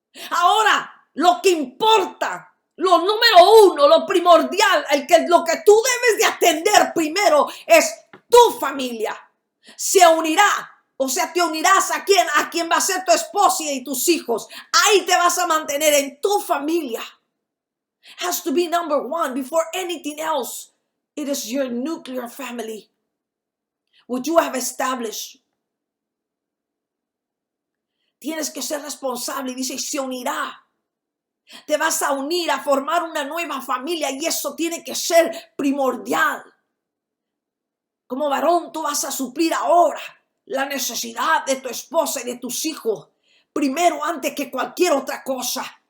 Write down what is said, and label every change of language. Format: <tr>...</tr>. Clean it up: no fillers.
<es>Ahora, lo que importa, lo número uno, lo primordial, lo que tú debes de atender primero es tu familia. Se unirá, o sea, te unirás a quien va a ser tu esposa y tus hijos. Ahí te vas a mantener en tu familia.</es> <en>Has to be number one before anything else. It is your nuclear family, which you have established.</en> <es>Tienes que ser responsable y dice, se unirá. Te vas a unir a formar una nueva familia y eso tiene que ser primordial. Como varón, tú vas a suplir ahora la necesidad de tu esposa y de tus hijos, primero antes que cualquier otra cosa.</es>